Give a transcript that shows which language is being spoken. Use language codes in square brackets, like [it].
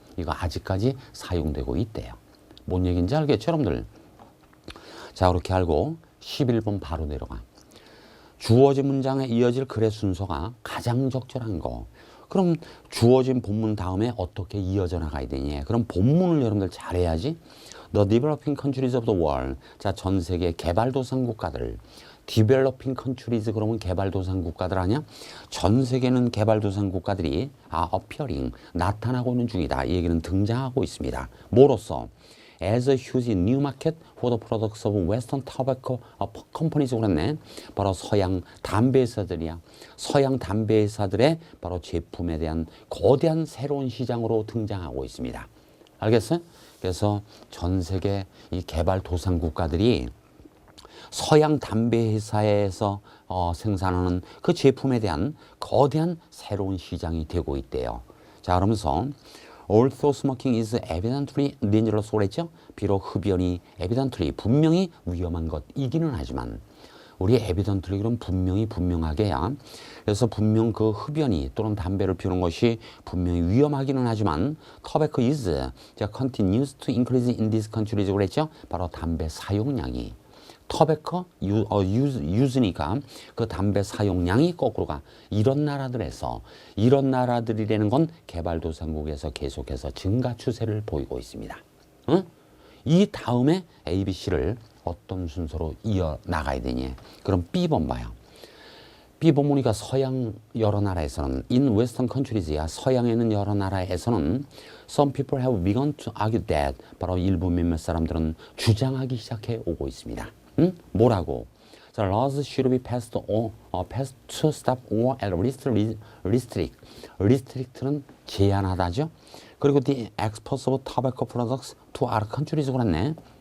[ko] 이거 아직까지 사용되고 있대요. 뭔 얘기인지 알겠죠, 여러분들? 자, 그렇게 알고 11번 바로 내려가. 주어진 문장에 이어질 글의 순서가 가장 적절한 거. 그럼 주어진 본문 다음에 어떻게 이어져 나가야 되냐. 그럼 본문을 여러분들 잘해야지. [en] The developing countries of the world. [ko] 자, 전 세계 개발도상 국가들. [en] developing countries [ko] 그러면 개발도상 국가들 아니야? 전 세계는 개발도상 국가들이 appearing 나타나고 있는 중이다. 이 얘기는 등장하고 있습니다. 뭐로써? [en] As a huge new market for the products of Western tobacco companies [ko] 그랬네. 바로 서양 담배 회사들이야. 서양 담배 회사들의 바로 제품에 대한 거대한 새로운 시장으로 등장하고 있습니다. 알겠어요? 그래서 전 세계 이 개발도상 국가들이 서양 담배 회사에서 생산하는 그 제품에 대한 거대한 새로운 시장이 되고 있대요. 자, 그러면서 [en] Although smoking is evidently dangerous [ko] 그랬죠? 비록 흡연이 evidently 분명히 위험한 것이기는 하지만 우리 evidently 그럼 분명하게야. 그래서 분명 그 흡연이 또는 담배를 피우는 것이 분명히 위험하기는 하지만 [en] tobacco is continues to increase in these countries [ko] 그랬죠? 바로 담배 사용량이 tobacco use니까 그 담배 사용량이 거꾸로 가. 이런 나라들에서 이런 나라들이라는 건 개발도상국에서 계속해서 증가 추세를 보이고 있습니다. 응? 이 다음에 A, B, C를 어떤 순서로 이어나가야 되냐. 그럼 B번 봐요. B번 보니까 서양 여러 나라에서는 [en] in western countries [ko] 야 서양에는 여러 나라에서는 [en] some people have begun to argue that [ko] 바로 일부 몇몇 사람들은 주장하기 시작해 오고 있습니다. 응? 뭐라고? [en] 자, laws should be passed to stop or at least restrict. [ko] restrict는 제한하다죠. [en] 그리고 the exports of tobacco products to other countries [ko] 그랬네.